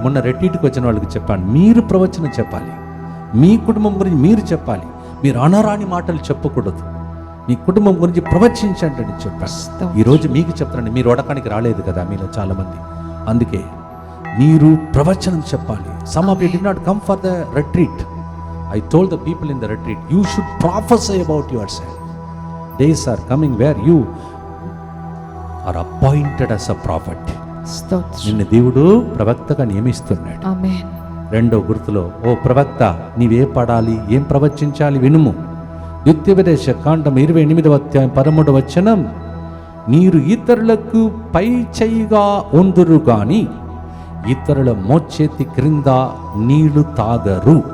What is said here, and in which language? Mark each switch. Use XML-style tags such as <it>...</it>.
<te>మొన్న రెట్టీటికి వచ్చిన వాళ్ళకి చెప్పండి, మీరు ప్రవచనం చెప్పాలి, మీ కుటుంబం గురించి మీరు చెప్పాలి, మీరు అనరాని మాటలు చెప్పకూడదు, మీ కుటుంబం గురించి ప్రవచించండి అని చెప్పాను. ఈరోజు మీకు చెప్తానండి, మీరు వడకానికి రాలేదు కదా మీలో చాలామంది, అందుకే మీరు ప్రవచనం చెప్పాలి.</te> <en>Some of you did not come for the retreat. I told the people in the retreat, you should prophesy about yourself. Days are coming where you are appointed as a prophet.</en> <te>స్తోత్రం. నిన్ను దేవుడు ప్రవక్తగా నియమిస్తున్నాడు. ఆమేన్. రెండో గుర్తులో, ఓ ప్రవక్త నీవే పడాలి, ఏం ప్రవచించాలి వినుము. ద్వితీయోపదేశ కాండం 28వ అధ్యాయం 13వ వచనం, మీరు ఇతరులకు పై చేయిగా ఉందురు గాని ఇతరుల మోచేతి క్రింద నీళ్లు తాగరు.</te>